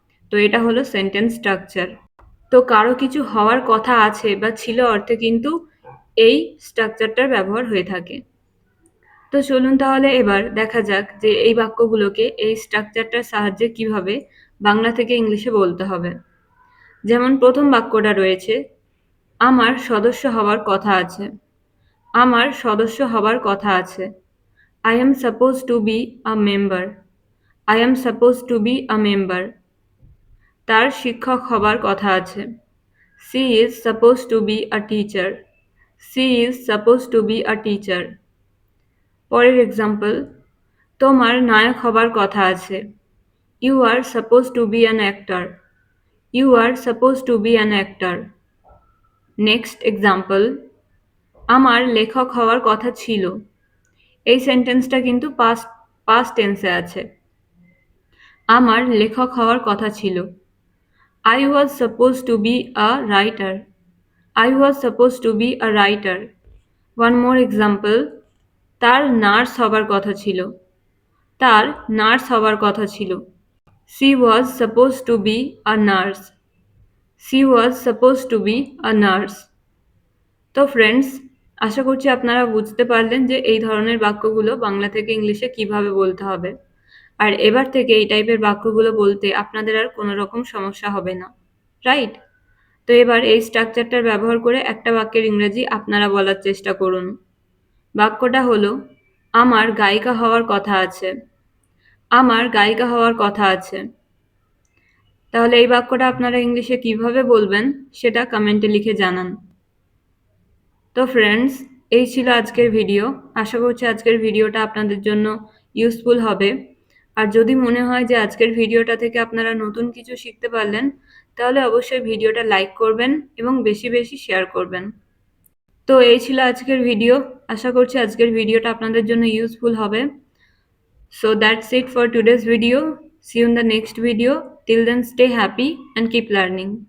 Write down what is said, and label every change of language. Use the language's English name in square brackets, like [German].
[Bangla] তো এটা হলো সেন্টেন্স স্ট্রাকচার। তো কারো কিছু হওয়ার কথা আছে বা ছিল অর্থে কিন্তু এই স্ট্রাকচারটার ব্যবহার হয়ে থাকে। তো চলুন তাহলে এবার দেখা যাক যে এই বাক্যগুলোকে এই স্ট্রাকচারটার সাহায্যে কিভাবে বাংলা থেকে ইংলিশে বলতে হবে। যেমন প্রথম বাক্যটা রয়েছে, আমার সদস্য হওয়ার কথা আছে। আমার সদস্য হবার কথা আছে। [English] I am supposed to be a member. I am supposed to be a member. [Bangla] তার শিক্ষক হবার কথা আছে। [English] She is supposed to be a teacher. She is supposed to be a teacher. [Bangla] পরের এক্সাম্পল, তোমার নায়ক হবার কথা আছে। [English] You are supposed to be an actor. You are supposed to be an actor. [Bangla] Next example, আমার লেখক হওয়ার কথা ছিল। এই সেন্টেন্সটা কিন্তু পাস্ট টেন্সে আছে। আমার লেখক হওয়ার কথা ছিল। [English] I was supposed to be a writer. I was supposed to be a writer. One more example, [Bangla] তার নার্স হবার কথা ছিল। তার নার্স হবার কথা ছিল। [English] She was supposed to be a nurse. She was supposed to be a nurse. [Bangla] তো friends, আশা করছি আপনারা বুঝতে পারলেন যে এই ধরনের বাক্যগুলো বাংলা থেকে ইংলিশে কিভাবে বলতে হবে। আর এবার থেকে এই টাইপের বাক্যগুলো বলতে আপনাদের আর কোনো রকম সমস্যা হবে না, রাইট? তো এবার এই স্ট্রাকচারটার ব্যবহার করে একটা বাক্যের ইংরেজি আপনারা বলার চেষ্টা করুন। বাক্যটা হলো, আমার গায়িকা হওয়ার কথা আছে। আমার গায়িকা হওয়ার কথা আছে। তাহলে এই বাক্যটা আপনারা ইংলিশে কিভাবে বলবেন সেটা কমেন্টে লিখে জানান। তো ফ্রেন্ডস, এই ছিল আজকের ভিডিও। আশা করছি আজকের ভিডিওটা আপনাদের জন্য ইউজফুল হবে। আর যদি মনে হয় যে আজকের ভিডিওটা থেকে আপনারা নতুন কিছু শিখতে পারলেন, তাহলে অবশ্যই ভিডিওটা লাইক করবেন এবং বেশি বেশি শেয়ার করবেন। তো এই ছিল আজকের ভিডিও। আশা করছি আজকের ভিডিওটা আপনাদের জন্য ইউজফুল হবে। [English] So that's it for today's video. See you in the next video. Till then, stay happy and keep learning.